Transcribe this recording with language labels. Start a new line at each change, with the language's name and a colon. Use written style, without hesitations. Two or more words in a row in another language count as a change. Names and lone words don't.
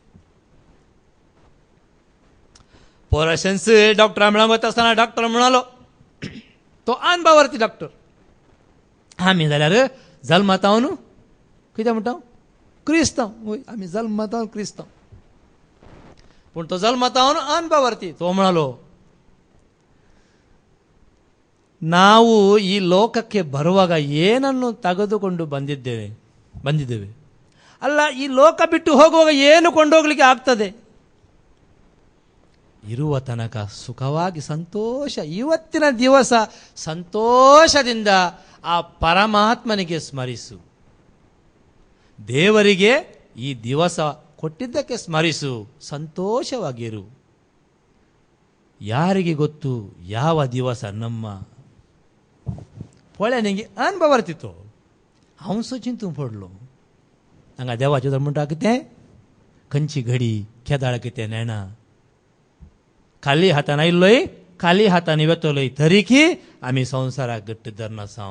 Konkani: पोरशन्स डॉक्टरा मेळोंक वता आसतना डॉक्टर म्हणालो, तो अनबावरती डॉक्टर, आमी जाल्यार जल्मातावन कितें म्हणटा क्रिस्तांव, वय आमी जल्मातावन क्रिस्तांव. पूण तो जल्मातावन अनबावरती. तो म्हणालो,
Kannada: ನಾವು ಈ ಲೋಕಕ್ಕೆ ಬರುವಾಗ ಏನನ್ನು ತೆಗೆದುಕೊಂಡು ಬಂದಿದ್ದೇವೆ ಅಲ್ಲ, ಈ ಲೋಕ ಬಿಟ್ಟು ಹೋಗುವಾಗ ಏನು ಕೊಂಡೋಗ್ಲಿಕ್ಕೆ ಆಗ್ತದೆ? ಇರುವ ತನಕ ಸುಖವಾಗಿ ಸಂತೋಷ, ಇವತ್ತಿನ ದಿವಸ ಸಂತೋಷದಿಂದ ಆ ಪರಮಾತ್ಮನಿಗೆ ಸ್ಮರಿಸು, ದೇವರಿಗೆ ಈ ದಿವಸ ಕೊಟ್ಟಿದ್ದಕ್ಕೆ ಸ್ಮರಿಸು, ಸಂತೋಷವಾಗಿರು. ಯಾರಿಗೆ ಗೊತ್ತು ಯಾವ ದಿವಸ ನಮ್ಮ
Konkani: पळ्याने अनुभव तितो हांव चिंतून पडलो. हांगा देवाचे तर म्हणटा कितें खंयची घडी केदाळ कितें नेणा, खाली हातान आयिल्लोय खाली हातांनी वेतलोय, तरीकी आमी संवसाराक घट्ट धरनासाव.